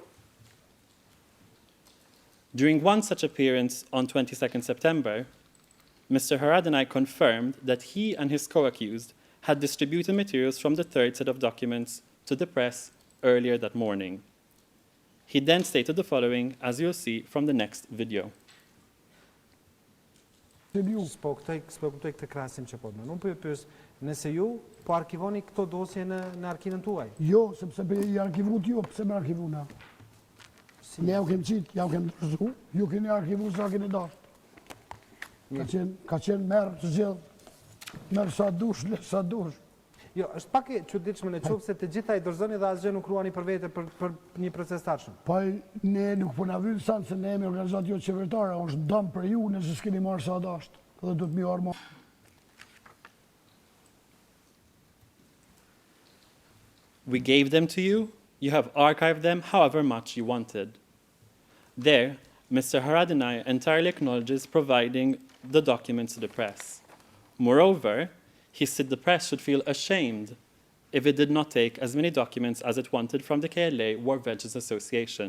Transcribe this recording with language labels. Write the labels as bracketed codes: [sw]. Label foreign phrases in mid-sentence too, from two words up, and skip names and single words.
[en] During one such appearance on 22nd September, Mr. Haradinaj confirmed that he and his co-accused had distributed materials from the third set of documents to the press earlier that morning. He then stated the following, as you'll see from the next video. [sq] Spo kuptoj këtë krahasim që po më. Unë po ju pyes, nëse ju po arkivoni këto dosje në arkimin tuaj? Jo, sepse i arkivu t'ju, pse me arkivu na? Ne jau kem qitë, jau kem dërzu, ju keni arkivu sa keni dashtë. Ka qenë merë të gjithë, merë sa dush, le sa dush. Jo, është pak e çuditshme në qoftë se të gjitha i dorëzoni dhe asgjë nuk ruani për vete për një proces tashëm. Po ne nuk po na vjen sa se ne jemi organizatë jo qeveritare, është dëm për ju nëse s'keni marrë sa dasht. Dhe do të më armë. [en] We gave them to you. You have archived them however much you wanted. There, Mr. Haradinaj entirely acknowledges providing the documents to the press. Moreover, he said the press should feel ashamed if it did not take as many documents as it wanted from the KLA War Veterans Association.